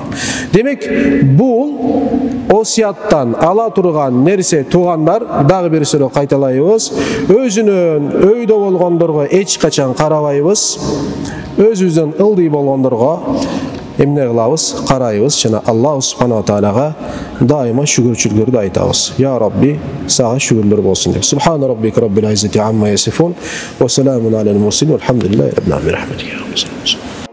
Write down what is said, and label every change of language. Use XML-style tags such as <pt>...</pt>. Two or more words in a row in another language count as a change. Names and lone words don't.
<ky>Демек, бул осияттан ала турган нерсе, туугандар, дагы бир сөзү кайталайбыз. Өзүнөн өйдө болгондорго эч качан карабайбыз. Өзүбүздөн ылдый болгондорго эмне кылабыз? Карайбыз. Жана Алла субхана таалага дайыма шүгүрчүлүктөрдү айтабыз.</ky> <ar>يا رب,</ar> <ky>сага шүгүрлөр болсун деп.</ky> <ar>سبحان ربك رب العزة عما يصفون وسلام على المرسلين والحمد لله رب العالمين.</ar>